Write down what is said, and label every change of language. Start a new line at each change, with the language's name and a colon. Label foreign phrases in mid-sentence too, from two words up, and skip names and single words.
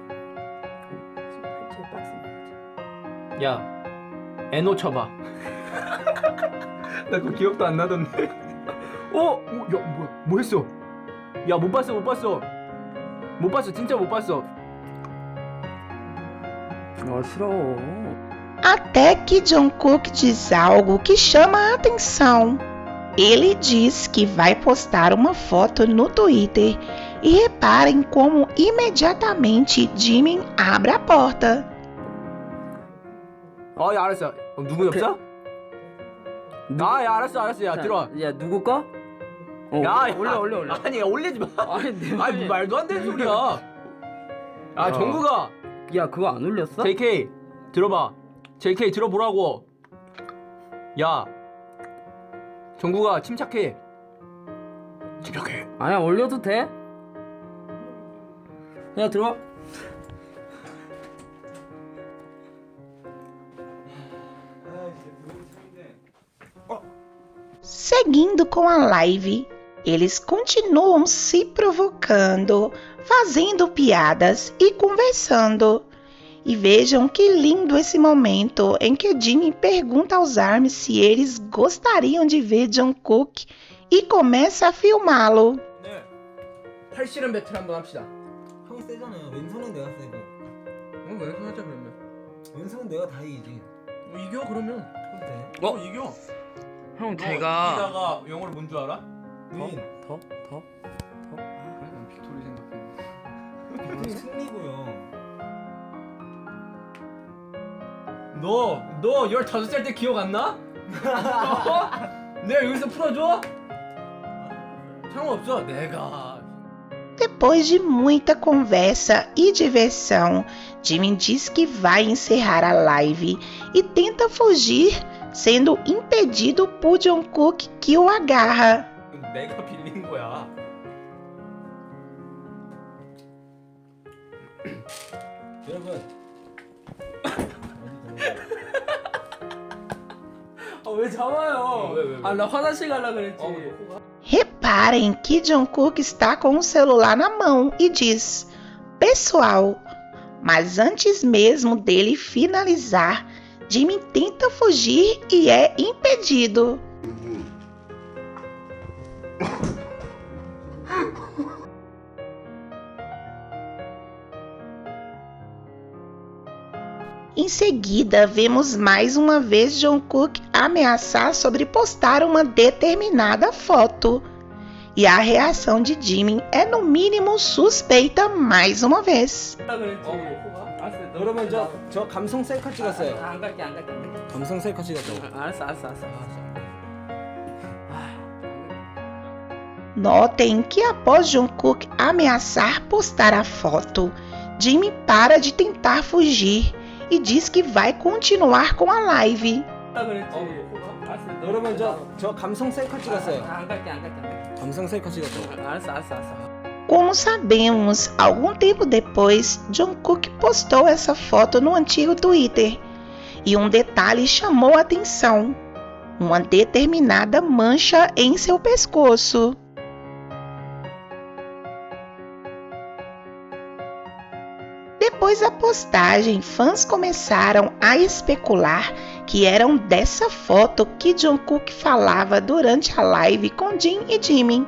Korean: 야, 에노 쳐봐. 나 그거 기억도 안 나던데. 야, 뭐야? 뭐 했어? 야, 못 봤어. 진짜 못 봤어. 아 싫어.
Portuguese: Até que Jungkook diz algo que chama a atenção. Ele diz que vai postar uma foto no Twitter e reparem como imediatamente Jimin abre a porta.
Korean: 야, 알았어. 누구 없어? 야, 알았어. 야, 들어와. 야 누구 거? 야, 올려. 아니, 올리지 마. 아니 내 아니, 말도 안 되는 소리야. 아, 정국아. 야 그거 안 올렸어? JK 들어봐. JK 들어보라고. 야, 정국아 침착해. 아니야 올려도 돼? 야 들어와.
Portuguese: Seguindo com a live, eles continuam se provocando, fazendo piadas e conversando. E vejam que lindo esse momento em que Jimmy pergunta aos ARMY se eles gostariam de ver Jungkook e começa a filmá-lo.
Korean: 네. 팔씨름 배틀 한번 합시다. 형이 세잖아요. 왼손은 내가 세고 왼손 하자 그러면. 왼손은 내가 다 이기지. 이겨 그러면. 돼. 이겨. 형 이기다가 영어로 뭔 줄 알아? 윈. 더? 그래, 난 빅토리 생각해. 윈 승리고요. 너 15살 때 기억 안 나? 내가 여기서 풀어줘? 상관없어. 내가.
Portuguese: Depois de muita conversa e diversão, Jimin diz que vai encerrar a live e tenta fugir, sendo impedido por Jungkook que o agarra.
Korean: 내가 빌린 거야. 여러분. 왜 잡아요? 왜? 아 나 화장실 가려고 그랬지.
Portuguese: Reparem que Jungkook está com o celular na mão e diz: "Pessoal", mas antes mesmo dele finalizar, Jimin tenta fugir e é impedido. Em seguida, vemos mais uma vez Jungkook ameaçar sobre postar uma determinada foto. E a reação de Jimin é no mínimo suspeita mais uma vez.
Korean: 알았어. 너 여러분 저 감성 셀카 찍었어요. 안 갈게 안 갈게 안 갈게. 감성 셀카 찍었어요. 알았어 알았어 알았어.
Portuguese: Notem que após Jungkook ameaçar postar a foto, Jimmy para de tentar fugir e diz que vai continuar com a live.
Korean: 그랬지. 알았어. 너 여러분 저 감성 셀카 찍었어요. 안 갈게 안 갈게 안 갈게. 감성 셀카 찍었어요. 알았어 알았어 알았어.
Portuguese: Como sabemos, algum tempo depois, Jungkook postou essa foto no antigo Twitter e um detalhe chamou a atenção: uma determinada mancha em seu pescoço. Depois da postagem, fãs começaram a especular que eram dessa foto que Jungkook falava durante a live com Jin e Jimin.